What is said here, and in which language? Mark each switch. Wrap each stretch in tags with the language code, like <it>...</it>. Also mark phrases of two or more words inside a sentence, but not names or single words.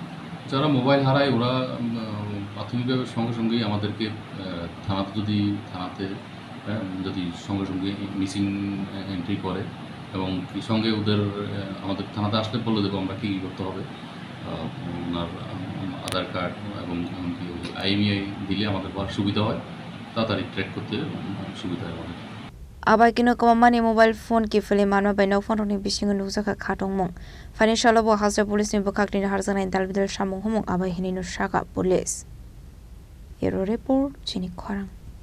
<bn>যারা মোবাইল হারায় ওরা প্রাথমিকভাবে সঙ্গে সঙ্গেই আমাদেরকে থানাতে যদি সঙ্গে সঙ্গে</bn> <en>missing entry</en> <bn>করে এবং সঙ্গে ওদের আমাদের থানাতে আসলে বলে দেবো আমরা কী করতে হবে। ওনার আধার কার্ড এবং এমনকি আইএমইআই দিলে আমাদের সুবিধা হয়, তাড়াতাড়ি ট্র্যাক করতে সুবিধা হয় আমাদের।</bn> <trp>Abai kino kamamani</trp> <en>mobile phone</en> <trp>ki fili manwa by Nokphangrokni bisingo nukjaka khatongmung financial bo hasra police ni bokakni harjana dalbidal samung humung abai hini no Sakha police. Hero report Chini Khorang.</trp>